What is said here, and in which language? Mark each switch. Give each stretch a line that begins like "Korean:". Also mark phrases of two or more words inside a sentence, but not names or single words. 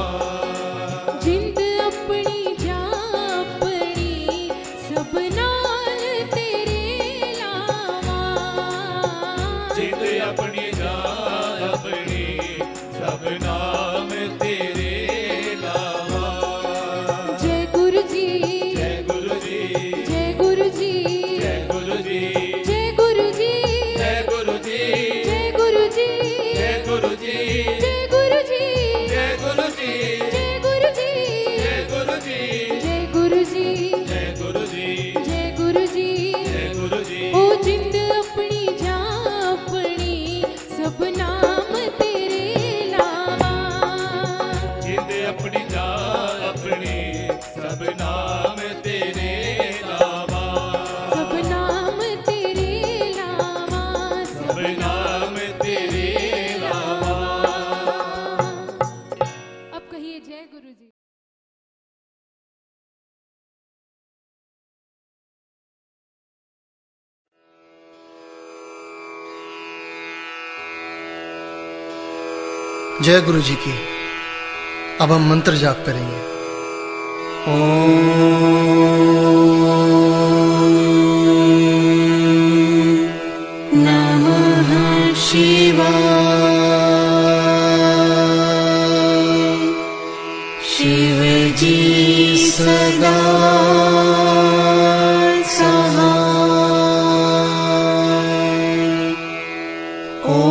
Punjabi: ਜਿੰਦ ਆਪਣੀ ਜਾ ਆਪਣੀ ਸਭ ਨਾਮ ਤੇਰੇ ਲਾਵਾਂ ਜਿੰਦ ਆਪਣੀ ਜਾਨ ਆਪਣੀ ਸਭ ਨਾਮ ਤੇਰੇ ਲਾਵਾਂ
Hindi: जय गुरु जी जय गुरु जी जय गुरु जी जय गुरु जी जय गुरु जी जय गुरु जी जय गुरु जी जय गुरु जी जय गुरु जी जय गुरु जी जय गुरु जी जय गुरु जी जय गुरु जी जय गुरु जी जय गुरु जी जय गुरु जी
Punjabi: ਓ ਜਿੰਦ ਆਪਣੀ ਜਾ ਆਪਣੀ ਸਭ ਨਾਮ ਤੇਰੇ ਲਾਵਾਂ ਜਿੰਦ ਆਪਣੀ ਜਾਨ ਆਪਣੀ ਸਭ ਨਾਮ ਤੇਰੇ ਲਾਵਾਂ ਸਭ ਨਾਮ ਤੇਰੇ ਲਾਵਾਂ ਸਭ ਨਾਮ ਤੇਰੇ ਲਾਵਾਂ
Hindi: अब कहिए जय गुरु जी। जय गुरु जी की। अब हम मंत्र जाप करेंगे।
Sanskrit: ओम नमः शिवाय।
Hindi: शिव जी सदा सहाय।